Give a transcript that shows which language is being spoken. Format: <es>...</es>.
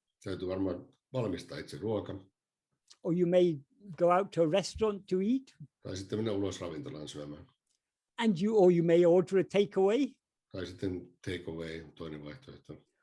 <fi>Täytyy varmaan valmistaa itse ruoka.</fi> <en>Or you may go out to a restaurant to eat.</en> <fi>Tai sitten mennä ulos ravintolaan syömään.</fi> <en>Or you may order a takeaway.</en> <fi>Tai sitten takeaway, toinen vaihtoehto.</fi>